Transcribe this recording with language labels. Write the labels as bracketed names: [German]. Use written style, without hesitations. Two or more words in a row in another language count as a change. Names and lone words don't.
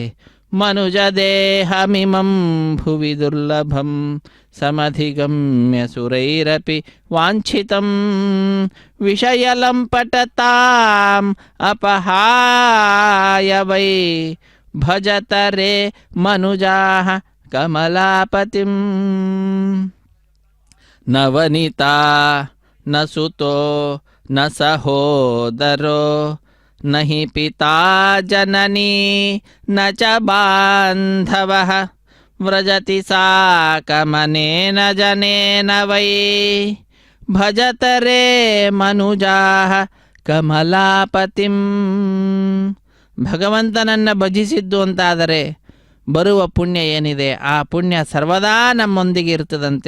[Sanskrit] ಮನುಜ ದೇಹಮಿಮಂ ಭುವಿ ದುರ್ಲಭಂ ಸಮಧಿಗಮ್ಯ ಸುರೈರಪಿ ವಾಂಛಿತಂ ವಿಷಯಲಂಪಟತಾಂ ಅಪಹಾಯ ವೈ ಭಜತರೆ ಮನುಜಾಃ ಕಮಲಾಪತಿಂ. ನವನಿತಾ ನ ಸುತೋ ನ ಸಹೋದರೋ ನಹಿ ಪಿತಾ ಜನನೀ ನ ಚ ಬಾಂಧವಃ ವ್ರಜತಿ ಸಾಕಮನೇನ ಜನೇನ ವೈ ಭಜತರೆ ಮನುಜಾಃ ಕಮಲಾಪತಿಂ. [Kannada] ಭಗವಂತನನ್ನು ಭಜಿಸಿದ್ದು ಅಂತಾದರೆ ಬರುವ ಪುಣ್ಯ ಏನಿದೆ ಆ ಪುಣ್ಯ ಸರ್ವದಾ ನಮ್ಮೊಂದಿಗೆ ಇರ್ತದಂತೆ.